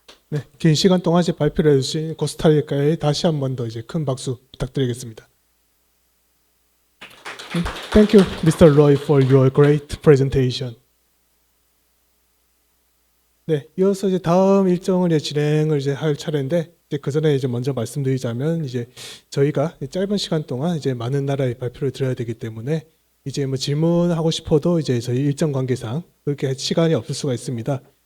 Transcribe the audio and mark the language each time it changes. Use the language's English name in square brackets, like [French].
[Korean] 네, 긴 시간 동안 이제 발표를 해주신 코스타리카에 다시 한 번 더 이제 큰 박수 부탁드리겠습니다. [English] Thank you, Mr. Roy, for your great presentation. [Korean] 네, 이어서 이제 다음 일정을 이제 진행을 이제 할 차례인데, 이제 그 전에 이제 먼저 말씀드리자면 이제 저희가 짧은 시간 동안 이제 많은 나라의 발표를 드려야 되기 때문에 이제 뭐 질문하고 싶어도 이제 저희 일정 관계상 그렇게 시간이 없을 수가 있습니다.